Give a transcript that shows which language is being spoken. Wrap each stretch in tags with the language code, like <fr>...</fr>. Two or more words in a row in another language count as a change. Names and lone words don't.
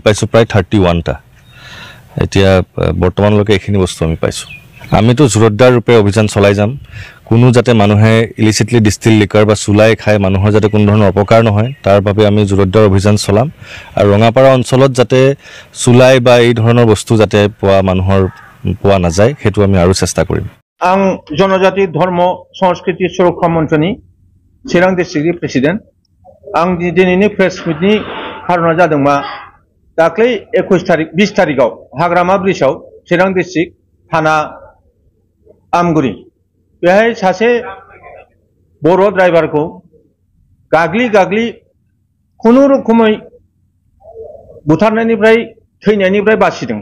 <as>পাইছোঁ প্ৰায় 31টা এতিয়া বৰ্তমানলৈকে এইখিনি বস্তু আমি পাইছোঁ আমিতো জোৰদাৰ ৰূপে অভিযান চলাই যাম কোনো যাতে মানুহে</as> <en>illicitly distil liquor</en> <as>বা চুলাই খায় মানুহৰ যাতে কোনো ধৰণৰ অপকাৰ নহয় তাৰ বাবে আমি জোৰদাৰ অভিযান চলাম আৰু ৰঙাপাৰা অঞ্চলত যাতে চুলাই বা এই ধৰণৰ বস্তু যাতে পোৱা নাযায় সেইটো আমি আৰু চেষ্টা কৰিম</as> <brx>आं जनजाति धर्म संस्कृति सुरक्षा मन्चनि चिरां</brx> <en>districtni president</en> <brx>आं दिनैनि</brx> <en>press meetni</en> <brx>खारना जादोंमा दाख्लै 20 तारिखआव हाग्रामा ब्रिजआव चिरां डिस्ट्रिक्ट थाना आमगुरि बेहाय सासे बर' ड्राइभारखौ गाग्लि खुनुरुखुमै बुथारनायनिफ्राय थैनायनिफ्राय बासिदों</brx>